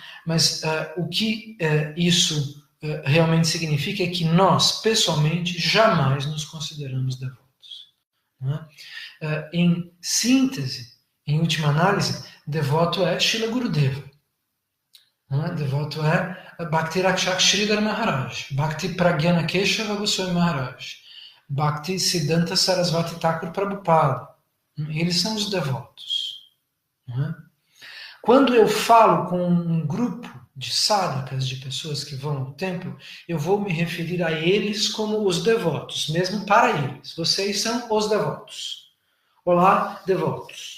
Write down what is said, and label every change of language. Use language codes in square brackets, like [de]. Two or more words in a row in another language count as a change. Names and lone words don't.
[pt] Mas o que isso realmente significa é que nós, pessoalmente, jamais nos consideramos devotos. Não é? Em síntese, em última análise, devoto é Srila Gurudeva. Não é? Devoto é Bhakti Rakshak Sridhar Maharaj, Bhakti Pragyana Keshava Goswami Maharaj, Bhakti Siddhanta Sarasvati Thakur Prabhupada. Eles são os devotos. Não é? Quando eu falo com um grupo de sadhakas, de pessoas que vão ao templo, eu vou me referir a eles como os devotos, mesmo para eles. Vocês são os devotos. Olá, devotos.